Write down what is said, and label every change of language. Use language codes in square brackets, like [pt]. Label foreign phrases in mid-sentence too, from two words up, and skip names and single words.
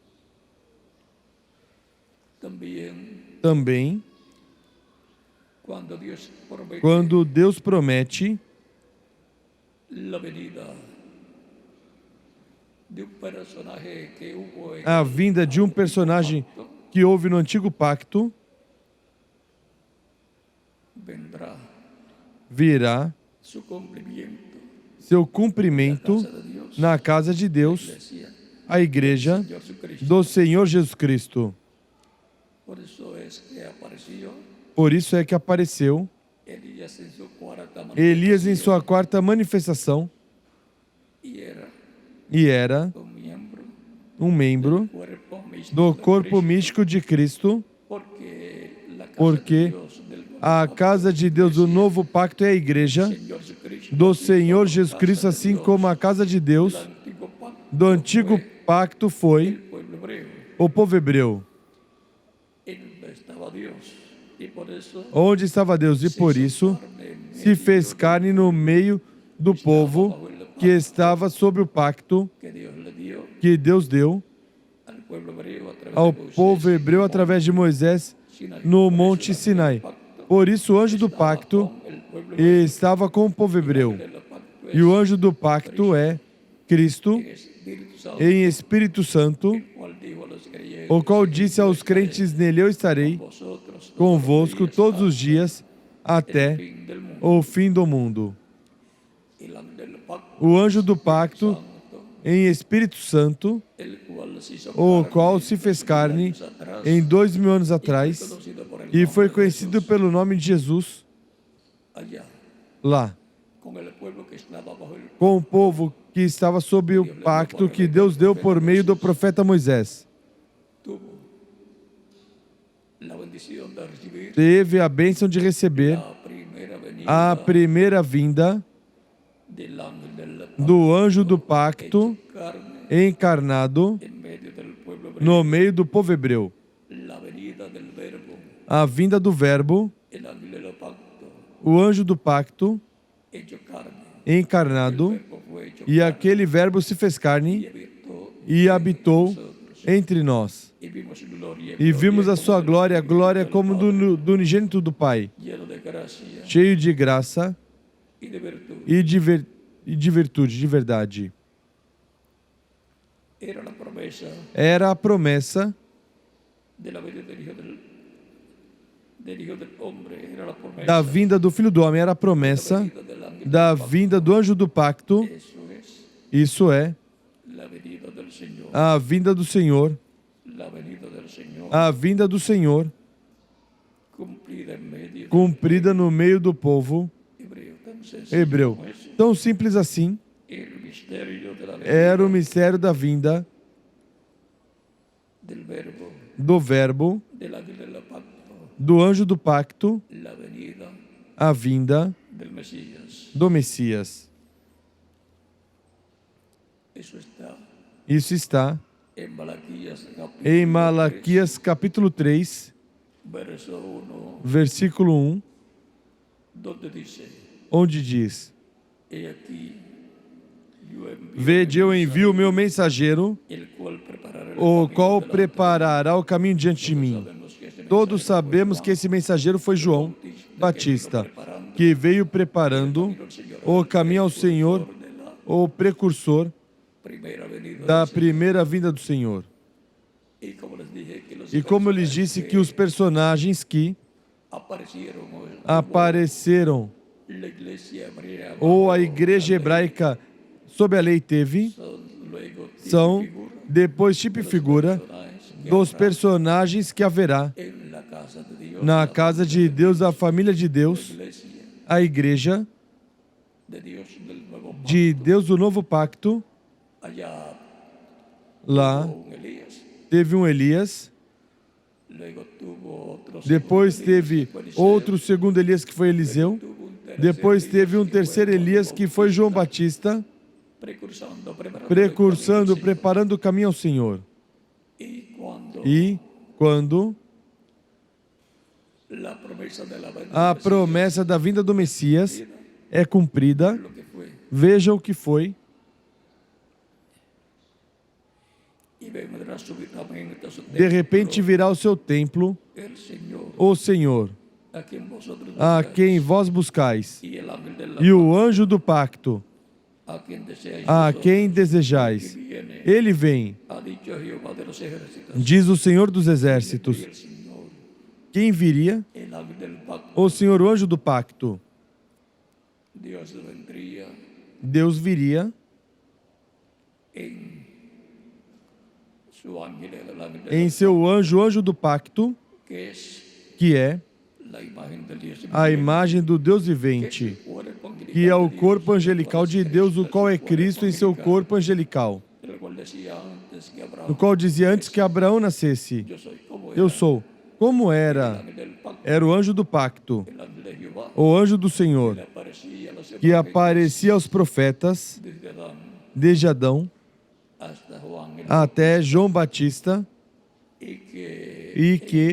[pt] Também, quando Deus promete a vinda de um personagem que houve no Antigo Pacto, virá seu cumprimento na casa de Deus, a igreja do Senhor Jesus Cristo. [es] Por eso es que apareció [pt] Por isso é que apareceu [es] Elías en su cuarta [pt] Elias em [es] manifestación [pt] sua quarta manifestação [es] y era [pt] e era [es] un miembro [pt] um membro [es] cuerpo místico [pt] do [es] de [pt] corpo [es] Cristo, [pt] místico de Cristo, [es] porque la casa de [pt] porque [es] Dios del nuevo [pt] a [es] pacto [pt] casa de Deus, o novo pacto, é a igreja [es] Señor Jesucristo, [pt] do [es] así [pt] Senhor [es] como [pt] Jesus [es] casa [pt] Cristo, [es] de [pt] assim [es] Dios [pt] como a casa de [es] del [pt] Deus [es] antiguo pacto [pt] do antigo [es] fue [pt] pacto foi [es] el pueblo hebreo. [pt] o povo hebreu. [es] Él estaba Dios y por eso [pt] Onde estava Deus? E por isso se fez carne no meio do povo que estava sob o pacto [es] que Dios le dio [pt] que Deus deu [es] al pueblo hebreo a través [pt] ao [es] de Moisés [pt] povo hebreu através de Moisés Sinai. no [es] Por [pt] Monte [es] eso el [pt] Sinai. [es] pacto [pt] Por isso o anjo do [es] estaba [pt] pacto [es] con el pueblo hebreo. [pt] estava com o povo hebreu. [es] El pacto [pt] E o [es] es [pt] anjo do pacto é Cristo [es] el Espíritu Santo, [pt] em Espírito Santo, [es] el cual dijo a los creyentes, [pt] o qual disse aos crentes: Nele eu estarei [es] vosotros [pt] convosco todos os dias até [es] fin del mundo. [pt] o fim do mundo. [es] El ángel del pacto [pt] O anjo do pacto [es] Santo, [pt] em Espírito Santo, [es] el cual se hizo [pt] o [es] carne [pt] qual se fez carne [es] años atrás, [pt] em 2000 anos [es] y fue [pt] atrás [es] conocido por el [pt] e foi [es] nombre de [pt] conhecido [es] Jesús [pt] pelo nome de Jesus [es] allá, [pt] lá, [es] con el pueblo que estaba bajo el [pt] com o povo que estava sob o pacto que Deus deu por meio do profeta Moisés. [es] tuvo la bendición de recibir [pt] Teve a bênção de receber [es] la primera venida [pt] a primeira vinda [es] del ángel del pacto, [pt] do anjo do pacto [es] carne [pt] encarnado [es] en medio del pueblo hebreo, [pt] no meio do povo hebreu. [es] la venida del verbo, [pt] A vinda do Verbo, [es] el ángel del pacto, [pt] o anjo do pacto [es] hecho carne, [pt] encarnado, [es] verbo fue hecho [pt] e aquele Verbo se fez [es] y carne habitó [pt] e habitou entre nós. [es] y vimos su gloria, [pt] E vimos a sua glória, a glória como do do unigênito do Pai, [es] lleno de gracia [pt] cheio de graça [es] y de virtud. [pt] e de virtude, de verdade. [es] Era la promesa [pt] Era a promessa [es] de la venida del Hijo del Hombre, era la promesa [pt] da vinda do Filho do Homem, era a promessa [es] venida del ángel [pt] da [es] del pacto. [pt] vinda do anjo do pacto. [es] Eso es [pt] Isso é [es] la venida del Señor, [pt] a vinda do Senhor, [es] la venida del Señor, [pt] a vinda do Senhor, [es] cumplida en medio [pt] cumprida no meio do povo [es] del hebreo, tan sencillo [pt] hebreu. [es] como eso. [pt] Tão simples assim, [es] El misterio de la [pt] era o [es] venida [pt] mistério da vinda [es] del verbo, [pt] do Verbo, [es] del ángel del pacto, [pt] do anjo do pacto, [es] la venida [pt] a vinda [es] del Mesías. [pt] do Messias. [es] Eso está [pt] Isso está [es] en Malaquías capítulo [pt] em Malaquias capítulo 3, [es] 3, verso 1, [pt] versículo 1, [es] donde dice: [pt] onde diz: [es] He aquí, yo envío [pt] Vede, eu envio o meu mensageiro, [es] el cual preparará el [pt] o [es] camino [pt] qual [es] delante de [pt] preparará o caminho diante de mim. [es] Sabemos que ese [pt] Todos [es] mensaje [pt] sabemos [es] fue [pt] que esse mensageiro foi João Batista, que veio preparando o caminho ao Senhor, [es] Juan de la [pt] o precursor [es] primera venida [pt] da [es] del Señor. [pt] primeira vinda do Senhor. [es] Y como les dije, que los [pt] E como eu lhes [es] personajes [pt] disse que os personagens que [es] aparecieron [pt] apareceram [es] la iglesia hebrea [pt] ou a igreja hebraica sob a lei teve, [es] son luego tipo y [pt] são [es] figura [pt] depois tipo e figura [es] personajes que [pt] dos [es] habrá [pt] personagens que haverá [es] en la casa de Dios, [pt] na casa de Deus, a família de Deus, [es] iglesia [pt] a igreja [es] de Dios del nuevo pacto. [pt] de Deus do novo pacto. [es] Allá [pt] Lá [es] hubo un Elías, [pt] teve um Elias, [es] luego tuvo otro [pt] depois [es] segundo Elías, [pt] teve [es] que fue Eliseo, [pt] outro segundo Elias que foi Eliseu, [es] tuvo un tercer [pt] depois [es] Elías, [pt] teve um [es] que fue [pt] terceiro [es] Juan [pt] Elias que foi João Batista, [es] precursando, [pt] precursando, [es] preparando [pt] preparando o caminho ao Senhor. [es] y cuando [pt] E quando [es] la promesa de la venida [pt] a [es] del Mesías, [pt] promessa da vinda do Messias é cumprida, [es] lo que fue, [pt] veja o que foi, [es] y vendrá súbitamente a su [pt] de repente [es] templo [pt] virá o seu templo, [es] el Señor, [pt] o Senhor, [es] a quien vosotros [pt] a [es] buscáis, [pt] quem vós buscais, [es] y el ángel de la [pt] e o anjo do pacto, [es] a quien deseáis [pt] a [es] vosotros, [pt] quem desejais. [es] que viene, [pt] Ele vem, [es] ha dicho Jehová de los ejércitos, [pt] diz o Senhor dos exércitos. [es] y el Señor, [pt] Quem viria? [es] el ángel del pacto, [pt] O Senhor, o anjo do pacto. [es] Dios vendría [pt] Deus viria [es] en su ángel, el ángel del [pt] em seu anjo, o anjo do pacto, [es] que es [pt] que é [es] la imagen del Dios [pt] a [es] viviente, [pt] imagem do Deus [es] que es [pt] vivente, [es] el cuerpo angelical [pt] que é o [es] de Dios, [pt] corpo [es] el [pt] angelical [es] cual [pt] de [es] es [pt] Deus, o [es] Cristo, [pt] qual é [es] su cuerpo [pt] Cristo em seu [es] angelical, [pt] corpo angelical, [es] el cual decía antes que [pt] no [es] Abraham [pt] qual dizia antes que Abraão nascesse: [es] yo soy como [pt] Eu [es] era [pt] sou. [es] Como el [pt] era? [es] ángel del pacto, [pt] Era o anjo do pacto, [es] el ángel de Jehová, [pt] o anjo do [es] que [pt] Senhor, [es] le aparecía a los [pt] que [es] profetas [pt] aparecia aos profetas [es] desde Adán [pt] desde Adão [es] hasta Juan el [pt] até João Batista, [es] y que [pt] e [es] en el [pt] que